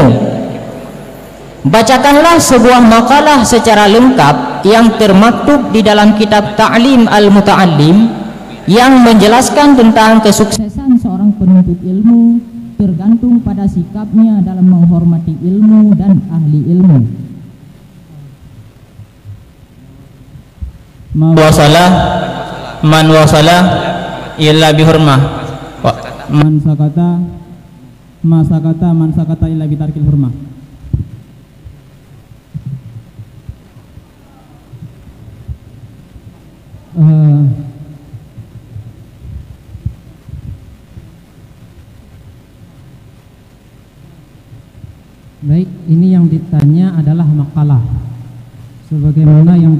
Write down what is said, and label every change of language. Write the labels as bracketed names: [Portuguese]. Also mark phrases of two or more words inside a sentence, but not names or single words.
[Indonesian] Bacakanlah sebuah makalah secara lengkap yang termaktub di dalam kitab Ta'lim al-Muta'allim yang menjelaskan tentang kesuksesan seorang penuntut ilmu tergantung pada sikapnya dalam menghormati ilmu dan ahli ilmu. [Arabic] وصل من وصل إلا بالحرمة من سقط إلا بترك الحرمة. [Indonesian] Baik, ini yang ditanya adalah makalah sebagaimana yang